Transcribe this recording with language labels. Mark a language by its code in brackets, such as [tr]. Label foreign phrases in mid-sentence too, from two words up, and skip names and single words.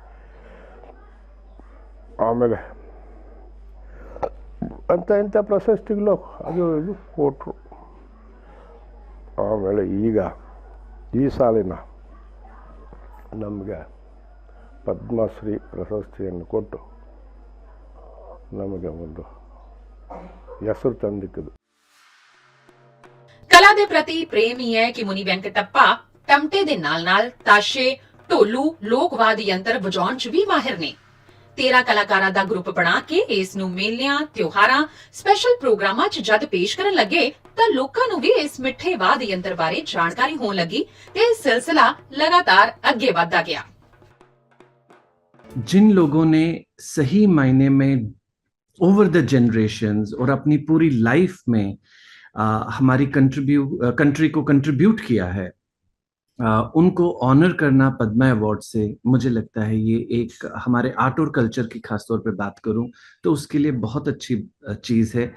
[kn] ಆಮೇಲೆ ಅಂತ ಇಂಥ ಪ್ರಶಸ್ತಿಗಳು ಅದು ಇದು ಕೊಟ್ಟರು. ಆಮೇಲೆ ಈಗ ಈ ಸಾಲಿನ ನಮಗೆ ಪದ್ಮಶ್ರೀ ಪ್ರಶಸ್ತಿಯನ್ನು ಕೊಟ್ಟು ನಮಗೆ ಒಂದು ಹೆಸರು ತಂದಿಕ್ಕಿದ್ದು. [pa] ਕਲਾ ਦੇ ਪ੍ਰਤੀ ਪ੍ਰੇਮ ਹੀ ਹੈ ਕਿ ਮੁਨੀ ਵੈਂਕਟੱਪਾ ਟਮਟੇ ਦੇ ਨਾਲ-ਨਾਲ ਤਾਸ਼ੇ, ਢੋਲੂ, ਲੋਕਵਾਦ ਯੰਤਰ ਵਜਾਉਣ 'ਚ ਵੀ ਮਾਹਿਰ ਨੇ। 13 ਕਲਾਕਾਰਾਂ ਦਾ ਗਰੁੱਪ ਬਣਾ ਕੇ ਇਸ ਨੂੰ ਮੇਲਿਆਂ, ਤਿਉਹਾਰਾਂ, ਸਪੈਸ਼ਲ ਪ੍ਰੋਗਰਾਮਾਂ 'ਚ ਜਦ ਪੇਸ਼ ਕਰਨ ਲੱਗੇ ਤਾਂ ਲੋਕਾਂ ਨੂੰ ਵੀ ਇਸ ਮਿੱਠੇ ਵਾਦ ਯੰਤਰ ਬਾਰੇ ਜਾਣਕਾਰੀ ਹੋਣ ਲੱਗੀ ਤੇ ਇਹ ਸਿਲਸਿਲਾ ਲਗਾਤਾਰ ਅੱਗੇ ਵਧਦਾ ਗਿਆ। [hi] जिन लोगों ने सही मायने में [en] over the generations [hi] और अपनी पूरी लाइफ में हमारी कंट्री को कंट्रीब्यूट किया है, उनको ऑनर करना पद्मा अवार्ड से, मुझे लगता है ये एक हमारे आर्ट और कल्चर की खास तौर पे बात करूं तो उसके लिए बहुत अच्छी चीज़ है।